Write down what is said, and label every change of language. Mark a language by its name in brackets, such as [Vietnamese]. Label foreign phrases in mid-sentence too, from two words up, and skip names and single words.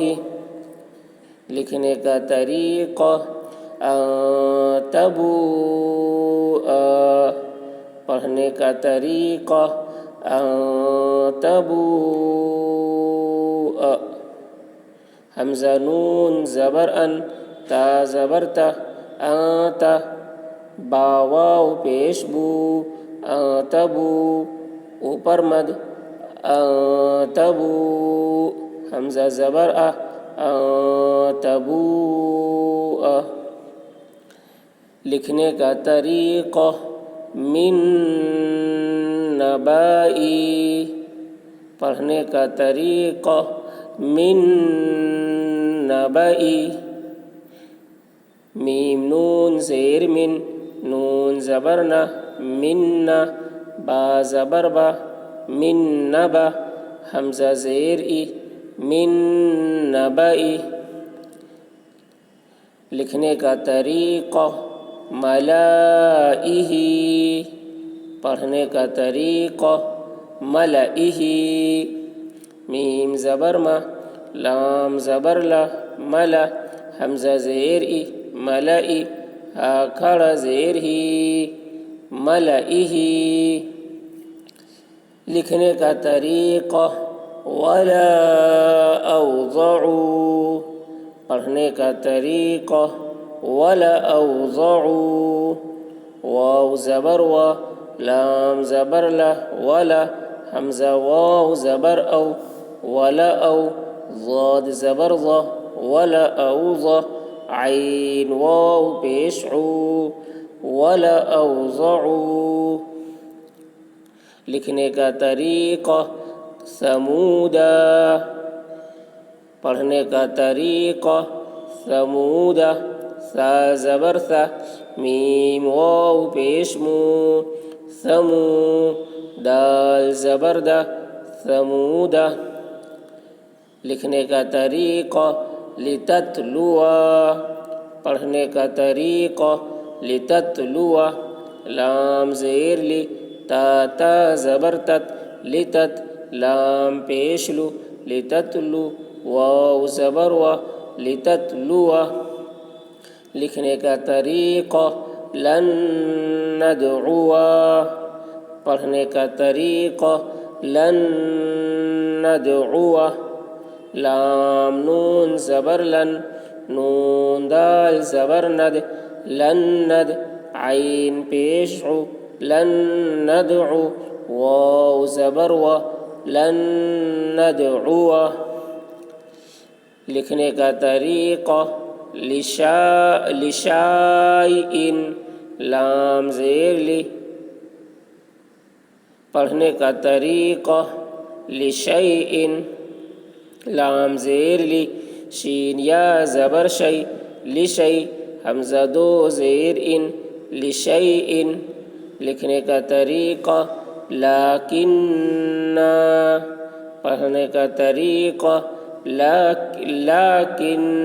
[Urdu] لکھنے کا طریقہ تبوء. پڑھنے کا طریقہ تبوء. حمزہ نون زبر ان، تا زبر تا، انت. با واو پیش بو، تبو. اوپر مد تبو. حمزہ زبر ا، تبو. لکھنے کا طریقہ [Arabic] من نبائی. [Urdu] پڑھنے کا طریقہ [Arabic] من نبائی. [Urdu] میم نون زیر من، نون زبر نہ، من. با زبر با، [Arabic] من نبا. [Urdu] حمزہ زیر ای، [Arabic] من نبائی. [Urdu] لکھنے کا طریقہ ملائہ. پڑھنے کا طریقہ ملائہ. میم زبر ما، لام زبر لا، ملا. حمزہ زیر ای، ملائی. ہا کھڑا زیر ہی، ملائہ. لکھنے کا طریقہ [Arabic] ولا اوضع. [Urdu] پڑھنے کا طریقہ [Arabic] ولا اوضع. [Urdu] واو زبر و، لام زبر لا، ولا. حمزہ واو زبر او، [Arabic] ولا او. [Urdu] ضاد زبر ض، [Arabic] ولا اوضع. [Urdu] عین واو پیش عو، [Arabic] ولا اوضع. [Urdu] لکھنے کا طریقہ ثمودا. پڑھنے کا طریقہ ثمودا. سا زبر سا، میم واو پیش مو، ثمو. دال زبر دا، ثمودا. لکھنے کا طریقہ لتتلوا. پڑھنے کا طریقہ لتتلوا. لام زیر لی، تا تا زبر تت، لتت. لام پیش لو، لتتلو. واو زبر و، لتتلوا. لکھنے کا طریقہ [Arabic] لن ندعوا. [Urdu] پڑھنے کا طریقہ [Arabic] لن ندعوا. [Urdu] لام نون زبر لن، نون دال زبر ند، [Arabic] لن ند. [Urdu] عین پیش عو، [Arabic] لن ندعو. [Urdu] واو زبر و، [Arabic] لن ندعو. [Urdu] لکھنے کا طریقہ لشائئن. لام زیر لی. پڑھنے کا طریقہ لشیء لام زیر لی شین یا زبر شی لشی حمزہ دو زیر ان لشیء لکھنے کا طریقہ لیکن پڑھنے کا طریقہ لیکن